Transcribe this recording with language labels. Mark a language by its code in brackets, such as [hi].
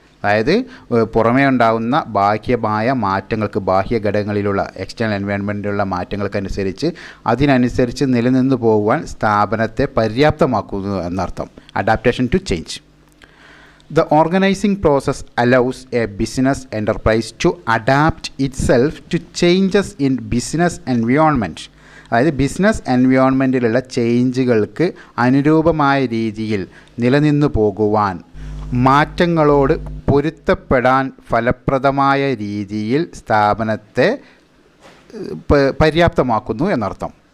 [ml] അതായത് പുറമേ ഉണ്ടാകുന്ന ബാഹ്യമായ മാറ്റങ്ങൾക്ക്, ബാഹ്യ ഘടകങ്ങളിലുള്ള എക്സ്റ്റേണൽ എൻവയോൺമെൻറ്റിലുള്ള മാറ്റങ്ങൾക്കനുസരിച്ച് അതിനനുസരിച്ച് നിലനിന്ന് പോകുവാൻ സ്ഥാപനത്തെ പര്യാപ്തമാക്കുന്നു എന്നർത്ഥം. [en] Adaptation to change. The organizing process allows a business enterprise to adapt itself to changes in business environment. [ml] അതായത് ബിസിനസ് എൻവയോൺമെൻറ്റിലുള്ള ചേഞ്ചുകൾക്ക് അനുരൂപമായ രീതിയിൽ നിലനിന്നു പോകുവാൻ, മാറ്റങ്ങളോട് പൊരുത്തപ്പെടാൻ ഫലപ്രദമായ രീതിയിൽ സ്ഥാപനത്തെ പര്യാപ്തമാക്കുന്നു എന്നർത്ഥം.